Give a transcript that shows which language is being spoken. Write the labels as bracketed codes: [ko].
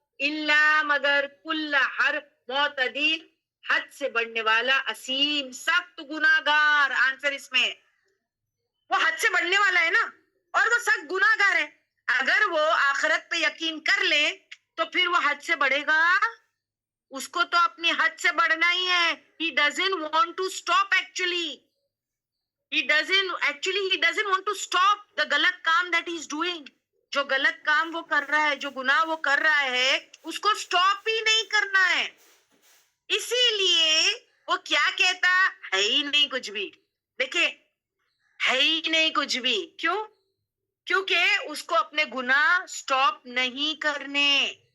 [ur] الا, مگر, کل, ہر, معتدین, حد سے بڑھنے والا, اسیم, سخت گناہگار. آنسر اس میں وہ حد سے بڑھنے والا ہے نا, اور وہ سخت گناہگار ہے. اگر وہ آخرت پہ یقین کر لے تو پھر وہ حد سے بڑھے گا, اس کو تو اپنی حد سے بڑھنا ہی ہے. [en] He doesn't want to stop actually. He doesn't want to stop the [ur] غلط کام [en] that he's doing. [ur] جو غلط کام وہ کر رہا ہے, جو گناہ وہ کر رہا ہے, اس کو سٹاپ ہی نہیں کرنا ہے. اسی لیے وہ کیا کہتا ہے ہی نہیں کچھ بھی. دیکھیں ہے ہی نہیں کچھ بھی. کیوں؟ کیونکہ اس کو اپنے گناہ سٹاپ نہیں کرنے.